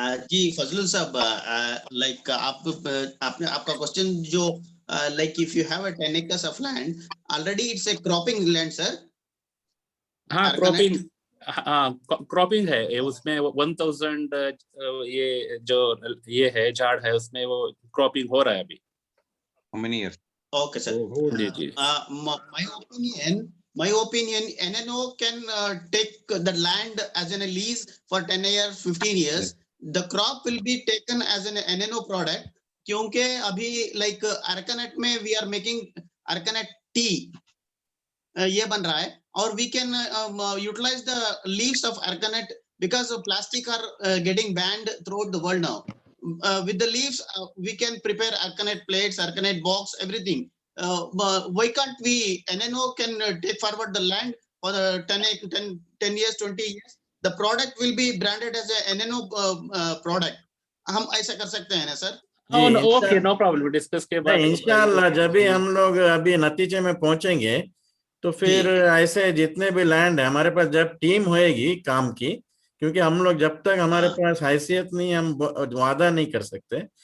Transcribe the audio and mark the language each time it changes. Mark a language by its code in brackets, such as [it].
[hi] जी फजलुल साहब, लाइक आपका क्वेश्चन जो [en] like if you have a 10 acres of land, already it's a cropping land, sir. [hi] हाँ, cropping है, उसमें 1000 ये जो ये है झाड़ है, उसमें वो क्रॉपिंग हो रहा है अभी। [en] How many years? Okay, sir. [hi] Ji. [en] My opinion, NNO can take the land as a lease for 10 years, 15 years. The crop will be taken as an NNO product. [hi] क्योंकि अभी लाइक अर्कानेट में [en] we are making areca nut tea, [hi] ये बन रहा है, [en] और we can utilize the leaves of areca nut because plastic are getting banned throughout the world now. With the leaves we can prepare areca nut plates, areca nut box, everything. [hi] Why can't we [en] NNO can take forward the land for the 10 years, 20 years? The product will be branded as a NNO product. [hi] हम ऐसा कर सकते हैं ना sir? [en] okay, no problem, discuss [hi] के बाद इंशाल्लाह जब भी हम लोग अभी नतीजे में पहुंचेंगे, तो फिर ऐसे जितने भी लैंड है हमारे पास, जब टीम होएगी काम की, क्योंकि हम लोग जब तक हमारे पास हैसियत नहीं, हम वादा नहीं कर सकते।